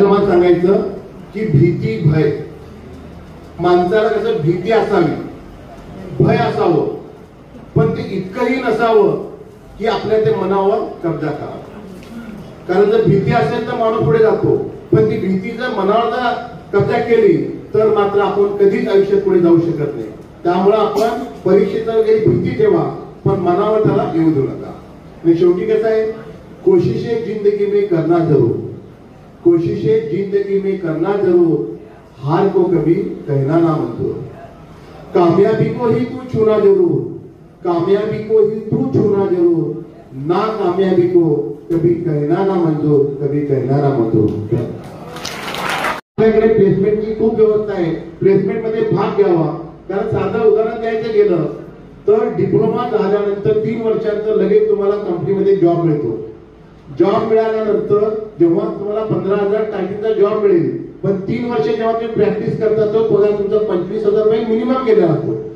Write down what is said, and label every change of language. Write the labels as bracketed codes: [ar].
[mr] सांगायचं की भीती, भय, माणसाला कसं भीती असावी, भय असावं, पण ते इतकंही नसावं की आपल्या ते मनावर कब्जा करावा। कारण जर भीती असेल तर माणूस पुढे जातो, पण ती भीती जर मनावर कब्जा केली तर मात्र आपण कधीच आयुष्यात पुढे जाऊ शकत नाही। त्यामुळे आपण परीक्षेचा वगैरे भीती ठेवा, पण मनावर त्याला येऊ देऊ नका। आणि शेवटी कसं आहे, [hi] कोशिशें जिंदगी में करना जरूर, कोशिशें जिंदगी में करना जरूर, हार को कभी कहना ना मंजूर, कामयाबी को ही तू छूना जरूर, कामयाबी को ही तू छूना जरूर, ना कामयाबी को कभी कहना ना मंजूर, कभी कहना ना मंजूर। [mr] आपल्याकडे प्लेसमेंटची खूप व्यवस्था आहे, प्लेसमेंट मध्ये भाग घ्यावा। कारण साधं उदाहरण द्यायचं गेलं तर डिप्लोमा झाल्यानंतर 3 वर्षांचं लगेच तुम्हाला कंपनीमध्ये जॉब मिळतो। जॉब मिळाल्यानंतर जेव्हा तुम्हाला 15,000 टाकीचा जॉब मिळेल, पण 3 वर्ष जेव्हा तुम्ही प्रॅक्टिस करता तो पगार तुमचा 25,000 रुपये मिनिमम केला जातो।